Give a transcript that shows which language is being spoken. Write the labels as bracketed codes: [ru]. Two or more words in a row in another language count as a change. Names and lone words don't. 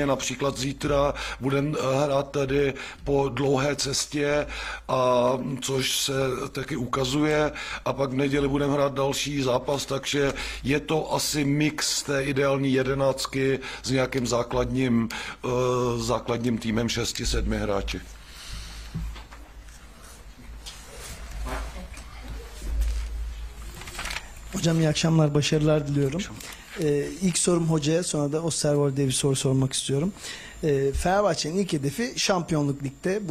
[cs] Například zítra budeme hrát tady po dlouhé cestě, což se taky ukazuje, a pak v neděli budeme hrát další zápas, takže je to asi mix té ideální jedenáctky s nějakým základním týmem 6-7 hráči. [tr] Hocam iyi akşamlar, başarılar diliyorum. İlk sorum hocaya, sonra da Osterwold'e bir soru sormak istiyorum. Fenerbahçe'nin ilk hedefi şampiyonluk ligde.